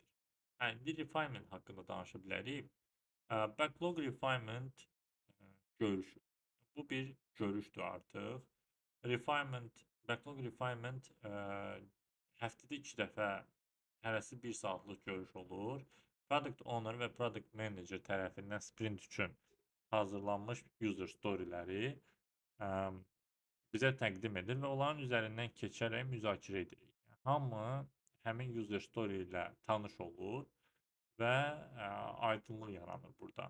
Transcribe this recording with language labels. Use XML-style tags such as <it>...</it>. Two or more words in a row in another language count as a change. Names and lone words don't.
<az>İndi refinement haqqında danışa bilərik.</az> <en>Backlog refinement</en> <az>görüşü. Bu bir görüşdür artıq.</az> <en>Backlog refinement</en> <az>həftədə 2 dəfə hərəsi 1 saatlıq görüş olur.</az> <en>Product owner</en> <az>və</az> <en>product manager</en> <az>tərəfindən sprint üçün hazırlanmış</az> <en>user storyləri</en> <az>bizə təqdim edir və onların üzərindən keçərək müzakirə edirik. Hamı həmin</az> <en>user story</en> <az>ilə tanış olur və aydınlıq yaranır burada.</az>